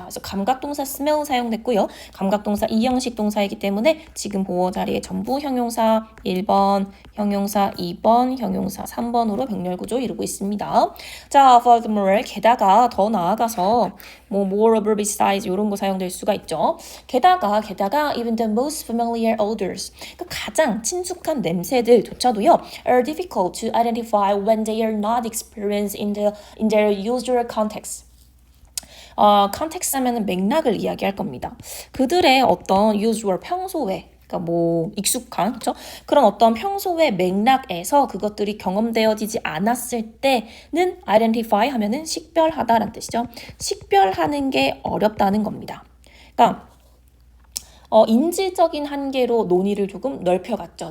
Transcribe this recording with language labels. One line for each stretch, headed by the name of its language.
Korean: 그래서 감각동사 smell 사용됐고요. 감각동사 이형식 동사이기 때문에 지금 보어 자리에 전부 형용사 1번, 형용사 2번, 형용사 3번으로 병렬구조 이루고 있습니다. 자, furthermore, 게다가 더 나아가서 moreover, besides 이런 거 사용될 수가 있죠. 게다가
English: even the most familiar odors,
Korean: 그러니까 가장 친숙한 냄새들조차도요,
English: are difficult to identify when they are not experienced in their usual context.
Korean: 컨텍스트 하면은 맥락을 이야기할 겁니다. 그들의 어떤 usual 평소에 그러니까 익숙한 그렇죠? 그런 어떤 평소의 맥락에서 그것들이 경험되어지지 않았을 때는 identify 하면은 식별하다라는 뜻이죠. 식별하는 게 어렵다는 겁니다. 그러니까 인지적인 한계로 논의를 조금 넓혀갔죠.